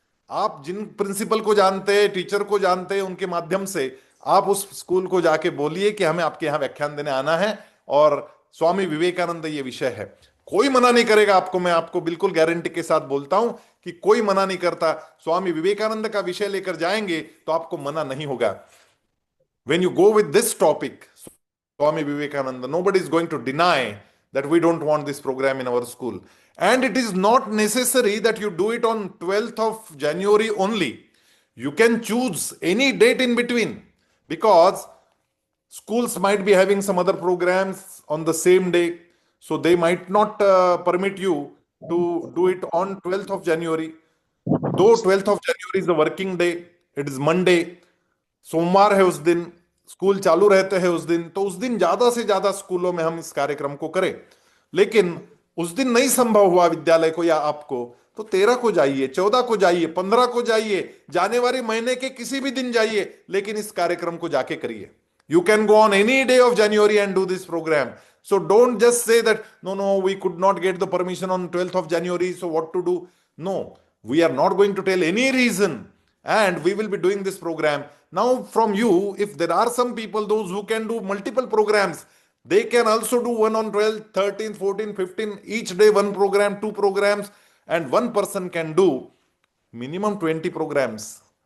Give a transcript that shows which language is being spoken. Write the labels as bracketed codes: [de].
[hi] आप जिन प्रिंसिपल को जानते हैं, टीचर को जानते हैं, उनके माध्यम से आप उस स्कूल को जाके बोलिए कि हमें आपके यहाँ व्याख्यान देने आना है और स्वामी विवेकानंद ये विषय है। कोई मना नहीं करेगा आपको, मैं आपको बिल्कुल गारंटी के साथ बोलता हूं कि कोई मना नहीं करता। स्वामी विवेकानंद का विषय लेकर जाएंगे तो आपको मना नहीं होगा। [en] When you go with this topic, Swami Vivekananda, nobody is going to deny that we don't want this program in our school. And it is not necessary that you do it on 12th of January only. You can choose any date in between, because schools might be having some other programs on the same day. So they might not permit you to do it on 12th of January. Though 12th of January is a working day, it is Monday, [hi] सोमवार है, उस दिन school चालू रहते हैं, उस दिन तो उस दिन ज्यादा से ज्यादा स्कूलों में हम इस कार्यक्रम को करें। लेकिन उस दिन नहीं संभव हुआ विद्यालय को या आपको, तो 13 को जाइए, 14 को जाइए, 15 को जाइए, जनवरी महीने के किसी भी दिन जाइए, लेकिन इस कार्यक्रम को जाके करिए। [en] You can go on any day of January and do this programme. So don't just say that, no, no, we could not get the permission on 12th of January, so what to do? No, we are not going to tell any reason, and we will be doing this program. Now, from you, if there are some people, those who can do multiple programs, they can also do one on 12th, 13th, 14th, 15th, each day one program, two programs, and one person can do minimum 20 programs.